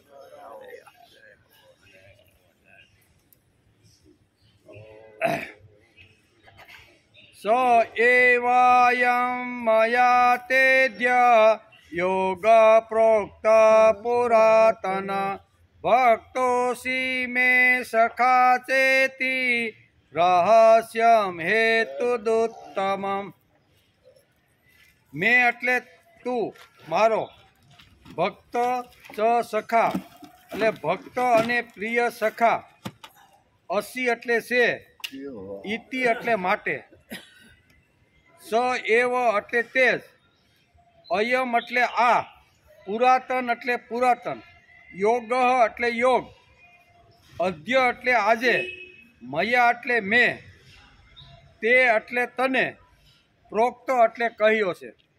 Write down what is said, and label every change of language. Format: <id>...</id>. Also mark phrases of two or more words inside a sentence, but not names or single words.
<sa>स एवायं मया तेद्य योग प्रोक्त पुरातन भक्तोऽसि मे सखा चेति रहस्यं हेतुदुत्तमम्।</sa> <gu>मैं એટલે તું મારો ભક્ત ચ સખા એટલે ભક્ત અને પ્રિય સખા અસી એટલે છે ઇતિ એટલે માટે</gu> <sa>स एव</sa> <gu>એટલે તે જ અયમ એટલે આ પુરાતન એટલે પુરાતન યોગ એટલે યોગ અધ્ય એટલે આજે મયા એટલે મેં તે એટલે તને પ્રોક્ત એટલે કહ્યો છે</gu>